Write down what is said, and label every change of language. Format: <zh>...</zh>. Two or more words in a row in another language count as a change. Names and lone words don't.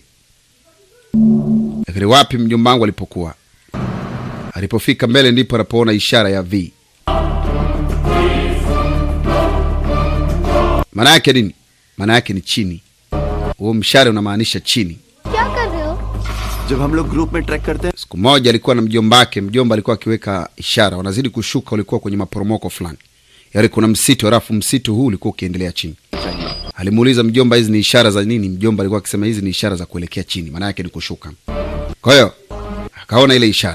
<sw>Lakini wapi mjombangu alipokuwa? Alipofika mbele ndipo anapoona ishara ya V. Maana yake nini? Maana yake ni chini. Huo mshale unamaanisha chini.</sw> <ur>جب ہم لوگ گروپ میں ٹریک کرتے ہیں.</ur> <sw>Siku moja alikuwa na mjombake, mjomba alikuwa akiweka ishara, wanazidi kushuka, ulikuwa kwenye maporomoko fulani. Yaani kuna msitu, halafu msitu huu ulikuwa ukiendelea chini. Alimuuliza mjomba, hizi ni ishara za nini? Mjomba alikuwa akisema hizi ni ishara za kuelekea chini, maana yake ni kushuka. Kwa hiyo akaona ile ishara.</sw>